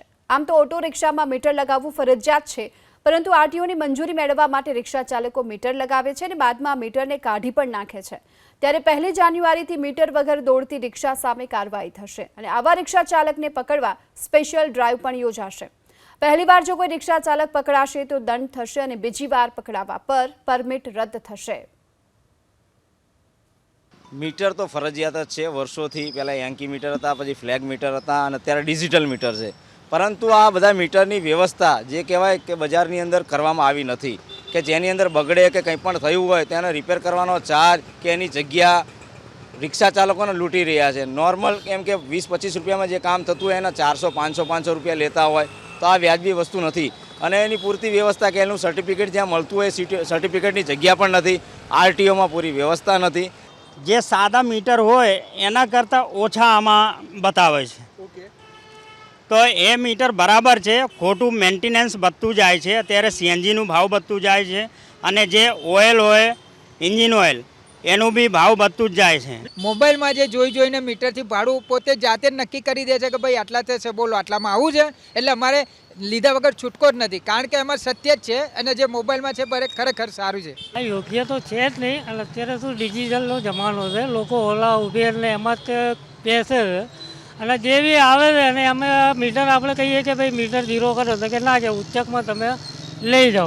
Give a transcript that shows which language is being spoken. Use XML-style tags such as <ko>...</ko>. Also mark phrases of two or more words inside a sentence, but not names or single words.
<gu>આમ તો ઓટો રિક્ષામાં મીટર લગાવવું ફરજિયાત છે, પરંતુ આરટીઓની મંજૂરી મેળવવા માટે રિક્ષા ચાલકો મીટર લગાવે છે અને બાદમાં મીટરને કાઢી પણ નાખે છે। ત્યારે 1 જાન્યુઆરીથી મીટર વગર દોડતી રિક્ષા સામે કાર્યવાહી થશે અને આવા રિક્ષા ચાલકને પકડવા સ્પેશિયલ ડ્રાઈવ પણ યોજાશે। પહેલી બાર જો કોઈ રિક્શા ચાલક પકડાશે તો દંડ થશે ઔર બીજી બાર પકડાવા પર પરમિટ રદ્દ થશે। મીટર તો ફરજિયાત જ છે। વર્ષોથી પહેલા યાંકી મીટર હતા, પછી ફ્લેગ મીટર હતા અને અત્યારે ડિજિટલ મીટર છે, પરંતુ આ બધા મીટરની વ્યવસ્થા જે કહેવાય કે બજારની અંદર કરવામાં આવી નથી કે જેની અંદર બગડે કે કંઈ પણ થયું હોય તેને રિપેર કરવાનો ચાર્જ કે એની જગ્યા રિક્શા ચાલકોને લૂંટી રહ્યા છે। નૉર્મલ એમ કે 20-25 રૂપિયામાં જે કામ થતું હોય એના 400-500 રૂપિયા લેતા હોય તો આ વ્યાજબી વસ્તુ નહીં ઔર એની પૂરતી વ્યવસ્થા કે સર્ટિફિકેટ જ્યાં મળતું હોય સર્ટિફિકેટની જગ્યા પણ નથી, આરટીઓ મેં પૂરી વ્યવસ્થા નહીં। જે સાદા મીટર હોય એના કરતા ઓછા આમાં બતાવે છે। તો એ મીટર બરાબર હૈ, ખોટૂ મેન્ટેનન્સ બધતું જાય છે। અત્યારે સીએનજી નુ ભાવ બધતું જાય છે અને જે ઑયલ હોય ઇંજિન ઑયલ એનુ બી ભાવ બધતું જ જાય છે। મોબાઇલ મેં જે જોઈ જોઈને મીટરથી ભાડું પોતે જાતે નક્કી કરી દે છે કે ભાઈ આટલા છે, બોલો આટલામાં આવું છે, એટલે અમારે લીધા વગર છૂટકો જ નથી, કારણ કે એમાં સત્ય જ છે અને જે મોબાઈલમાં છે ખરેખર સારું છે। યોગ્ય તો છે જ નહીં અને અત્યારે શું ડિજિટલનો જમાનો છે, લોકો ઓલા ઉબેર ને એમાં જ બેસે છે અને જે બી આવે છે અને અમે મીટર આપણે કહીએ કે ભાઈ મીટર ઝીરો કરો તો કે ના કે ઉચ્ચકમાં તમે લઈ જાઓ।</gu>